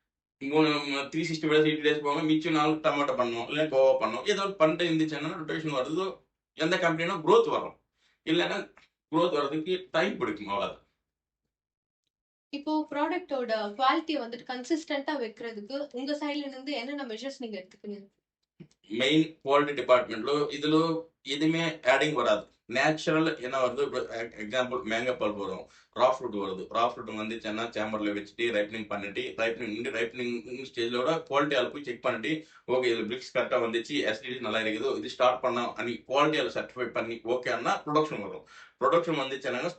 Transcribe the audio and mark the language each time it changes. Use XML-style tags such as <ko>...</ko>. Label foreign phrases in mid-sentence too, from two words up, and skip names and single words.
<ta>365</ta> <en>days 80 days</en> <ta>போக மிச்சம் நாள் டொமேட்டோ பண்ணணும் இல்லை கோவா பண்ணணும் ஏதோ பண்ணிட்டு இருந்துச்சுன்னா ரொட்டேஷன் வருது எந்த கம்பெனினா க்ரோத் வரும் இல்லைன்னா க்ரோத் வர்றதுக்கு டைம் பிடிக்கும் அவ்வளோதான் இப்போ ப்ராடக்ட்டோட குவாலிட்டியை வந்துட்டு கன்சிஸ்டன்ட்டா வைக்கிறதுக்கு உங்க சைடுல இருந்து என்னென்ன மெஷர்ஸ் நீங்க எடுத்துக்கிறீங்க</ta> <te>మెయిన్ క్వాలిటీ డిపార్ట్మెంట్లో ఇందులో ఎదుమే యాడింగ్ వరాదు</te> <ta>நேச்சுரல் என்ன வருது எக்ஸாம்பிள்</ta> <en>mango pulp</en> <ta>வரும்</ta> <en>raw fruit</en> <ta>வருது</ta> <en>raw fruit</en> <ta>வந்துச்சுன்னா சேம்பரில் வச்சுட்டு ரைப்பனிங் பண்ணிட்டு ரைப்பனிங் ஸ்டேஜோட குவாலிட்டி அதில் போய் செக் பண்ணிட்டு ஓகே இது பிரிக்ஸ் கரெக்டாக வந்துச்சு எஸ்டிடி நல்லா இருக்குது இது ஸ்டார்ட் பண்ண அன்னி குவாலிட்டி அதில் சர்டிஃபை பண்ணி ஓகேன்னா ப்ரொடக்ஷன் வரும் ப்ரொடக்ஷன் வந்துச்சுன்னா</ta>